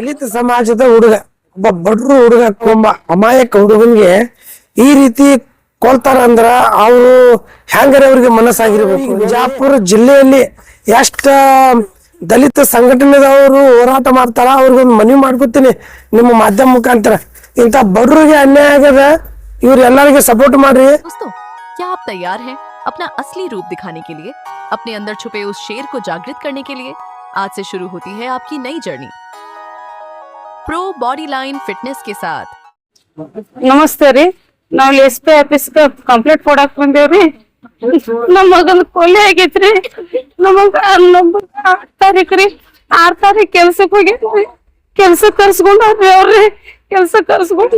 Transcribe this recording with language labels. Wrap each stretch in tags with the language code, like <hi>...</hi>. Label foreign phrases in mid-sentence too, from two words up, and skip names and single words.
<kn>ದಲಿತ ಸಮಾಜದ ಹುಡುಗ, ಒಬ್ಬ ಬಡ್ರು ಹುಡುಗ, ಒಬ್ಬ ಅಮಾಯಕ ಹುಡುಗನ್ಗೆ ಈ ರೀತಿ ಕೊಲ್ತಾರ ಅಂದ್ರ ಅವರು ಹೆಂಗಾರ ಅವ್ರಿಗೆ ಮನಸ್ಸಾಗಿರ್ಬೇಕು. ಬಿಜಾಪುರ ಜಿಲ್ಲೆಯಲ್ಲಿ ಎಷ್ಟ ದಲಿತ ಸಂಘಟನೆದವರು ಹೋರಾಟ ಮಾಡ್ತಾರ, ಅವ್ರಿಗೊಂದು ಮನವಿ ಮಾಡ್ಕೊತೀನಿ ನಿಮ್ಮ ಮಾಧ್ಯಮ ಮುಖಾಂತರ. ಇಂತ ಬಡ್ರಿಗೆ ಅನ್ಯಾಯ ಆಗದ, ಇವ್ರ ಎಲ್ಲರಿಗೆ ಸಪೋರ್ಟ್ ಮಾಡ್ರಿ.</kn> <hi>दोस्तों, क्या आप तैयार हैं अपना असली रूप दिखाने के लिए, अपने अंदर छुपे उस शेर को जागृत करने के लिए? आज से शुरू होती है आपकी नई जर्नी प्रो बॉडी लाइन फिटनेस के साथ।</hi> <kn>ನಮಸ್ತೆ ರೀ, ನಾವ್ SP ಆಫೀಸ್ ಕಂಪ್ಲೇಂಟ್ ಕೊಡಾಕ್ ಬಂದೇವ್ರಿ. ನಮ್ ಮಗನ್ ಕೊಲೆ ಆಗೈತ್ರಿ. ನಮಗ 6 ತಾರೀಕ್ರಿ, 6 ತಾರೀಕ್ ಕೆಲ್ಸಕ್ ಹೋಗಿದ್ರಿ. ಕೆಲ್ಸಕ್ ಕರ್ಸ್ಕೊಂಡ್ರಿ ಅವ್ರಿ. ಕೆಲ್ಸಕ್ ಕರ್ಸ್ಕೊಂಡ</kn>